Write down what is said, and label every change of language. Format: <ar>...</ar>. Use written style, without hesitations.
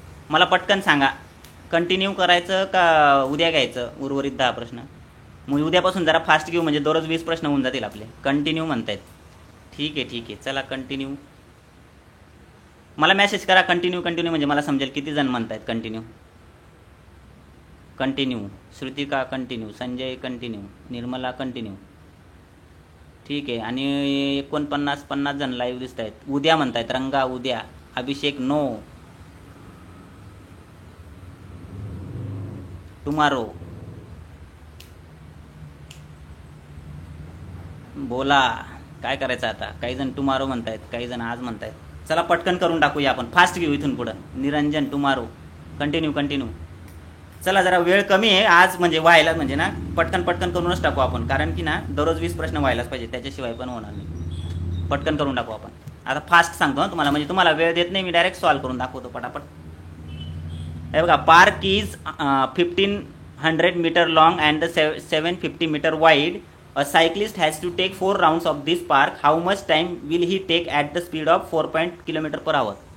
<mr>मला पटकन सांगा कंटिन्यू करायचं का उद्या घ्यायचं उर्वरित 10 प्रश्न? मग उद्यापासून जरा फास्ट घेऊ, म्हणजे दररोज 20 प्रश्न होऊन जातील आपले. कंटिन्यू म्हणतायत. ठीक आहे. चला कंटिन्यू. मला मेसेज करा कंटिन्यू म्हणजे मला समजेल किती जण म्हणतायत continue. Shrutika continue, Sanjay continue, Nirmala continue. ठीक आहे. आणि 49 जण लाईव्ह दिसत आहेत. उद्या म्हणतायत. रंगा उद्या. अभिषेक नो.</mr> <en>Tomorrow.</en> <mr>बोला काय करायचं आता? काही जण टुमारो म्हणतायत, काही जण आज म्हणतायत. चला पटकन करून टाकूया आपण, फास्ट घेऊ इथून पुढं. निरंजन टुमारो. कंटिन्यू. चला जरा वेळ कमी आहे आज, म्हणजे व्हायला म्हणजे ना पटकन करूनच टाकू आपण, कारण की ना दररोज 20 प्रश्न व्हायलाच पाहिजे, त्याच्याशिवाय पण होणार नाही. पटकन करून टाकू आपण. आता फास्ट सांगतो ना तुम्हाला, म्हणजे तुम्हाला वेळ देत नाही मी, डायरेक्ट सॉल्व करून दाखवतो पटापट. हे बघा,</mr> <en>Park is 1500 metre long and 750 metre wide. A cyclist has to take 4 rounds of this park. How much time will he take at the speed of 4.5 km/h?</en>